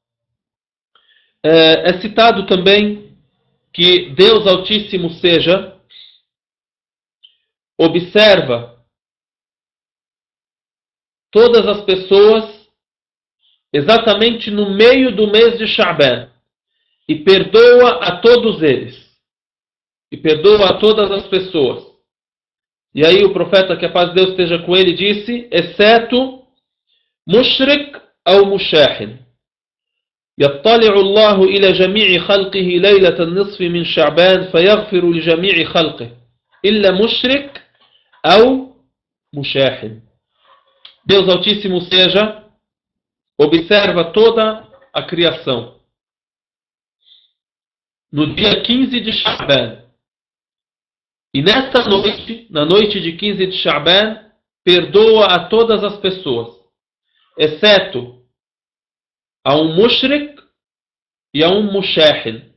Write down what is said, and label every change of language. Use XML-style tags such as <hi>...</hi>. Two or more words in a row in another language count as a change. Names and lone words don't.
<pt>É citado também que Deus Altíssimo Seja observa todas as pessoas exatamente no meio do mês de Sha'ban e perdoa a todos eles. E perdoa a todas as pessoas. E aí o profeta, que a paz de Deus esteja com ele, disse, exceto mushrik ou mushahin.</pt> <ar>يطلع الله إلى جميع خلقه ليلة النصف من شعبان فيغفر لجميع خلقه إلا مشرك أو مشاحن.</ar> <pt>Deus Altíssimo seja, observa toda a criação. No dia 15 de Sha'ban. E nesta noite, na noite de 15 de Sha'ban, perdoa a todas as pessoas, exceto a um mushrik e a um mushahin.</pt>